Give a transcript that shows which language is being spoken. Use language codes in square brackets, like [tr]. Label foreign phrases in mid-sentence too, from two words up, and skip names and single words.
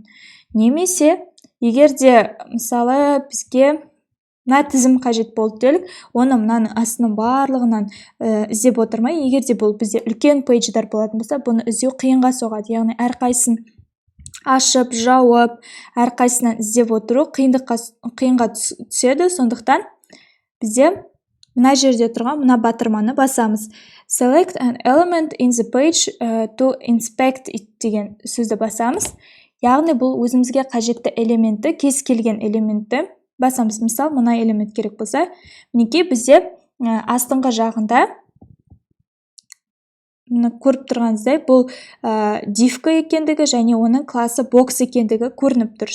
[kk] Немесе егер де мысалы бізге мына тізім қажет болды делік, оны мынаның астының барлығынан іздеп отырмай, егер де бұл бізде үлкен пейдждар болатын болса, бұны іздеу қиынға соғады. Яғни әрқайсысын ашып, жауып, әрқайсынан іздеп отыру қиынға түседі. Сондықтан бізде мына жерде тұрған мына батырманы басамыз. [en] Select an element in the page to inspect it [kk] деген сөзді басамыз. Яғни бұл өзімізге қажетті элементті, кез келген элементті басамыз. Мысалы, мына элемент керек болса, мінекей бізде астыңғы жағында көріп тұрғаныңыздай бұл div екендігі және оның класы box екендігі көрініп тұр.